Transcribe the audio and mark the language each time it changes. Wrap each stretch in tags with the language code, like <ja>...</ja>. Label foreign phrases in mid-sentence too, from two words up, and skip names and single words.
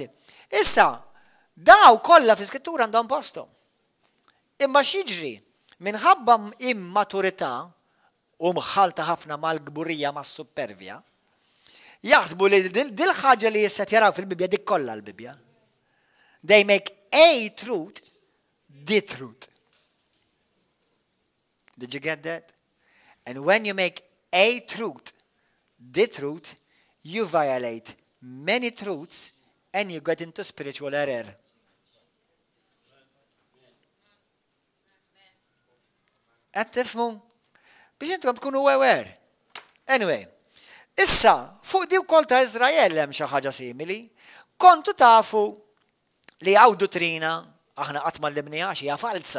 <mt>Issa, daw kollha fl-Iskrittura għandhom posthom. Imma x'jiġri? Minħabba immaturità u mħalta ħafna mal-gburija mas-supervja, jaħsbu li dil-ħaġa li jisset jaraw fil-Bibja dik kollha l-Bibja.</mt> <en>They make a truth the truth. Did you get that? And when you make a truth the truth, you violate many truths and you get into spiritual error.</en> <mt>Qed tifhmu? Biex intom tkunu aware. Anyway, issa fuq di wkoll ta' Iżrael hemm xi ħaġa simili. Kontu tafu li hawn dottrina aħna qatt ma llimniha hija falsa.</mt>